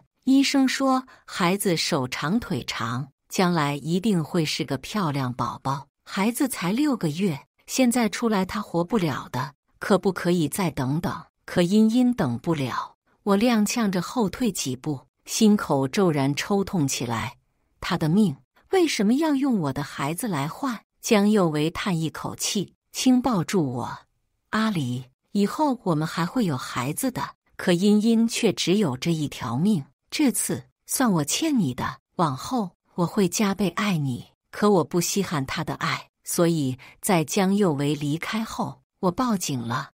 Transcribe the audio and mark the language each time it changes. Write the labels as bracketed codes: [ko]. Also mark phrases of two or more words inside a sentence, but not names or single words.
[zh] 醫生說孩子手長腿長，將來一定會是個漂亮寶寶。孩子才6個月，現在出來他活不了的，可不可以再等等？可茵茵等不了。我踉蹌着後退幾步，心口骤然抽痛起來。他的命為什麼要用我的孩子來換？江佑維嘆一口氣，輕抱住我。阿里，以後我們還會有孩子的，可茵茵卻只有這一條命。這次算我欠你的，往後我會加倍愛你。可我不稀罕他的愛，所以在江佑維離開後，我報警了。